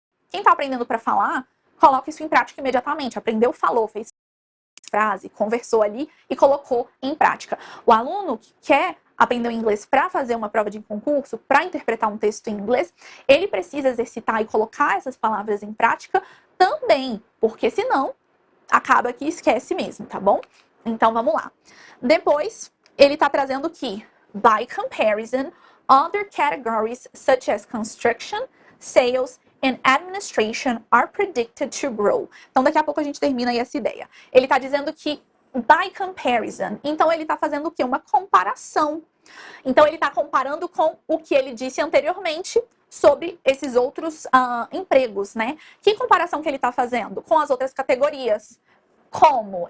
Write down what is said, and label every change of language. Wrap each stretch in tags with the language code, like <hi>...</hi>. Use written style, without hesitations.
<pt>Quem está aprendendo para falar, coloca isso em prática imediatamente. Aprendeu, falou, fez frase, conversou ali e colocou em prática. O aluno que quer aprender o inglês para fazer uma prova de concurso, para interpretar um texto em inglês, ele precisa exercitar e colocar essas palavras em prática também, porque senão acaba que esquece mesmo, tá bom? Então vamos lá. Depois, ele está trazendo que,</pt> <en>by comparison, other categories such as construction, sales and administration are predicted to grow.</en> <pt>Então, daqui a pouco a gente termina aí essa ideia. Ele está dizendo que,</pt> <en>by comparison,</en> <pt>então ele está fazendo o quê? Uma comparação. Então, ele está comparando com o que ele disse anteriormente sobre esses outros empregos, né? Que comparação que ele está fazendo? Com as outras categorias. Como?</pt>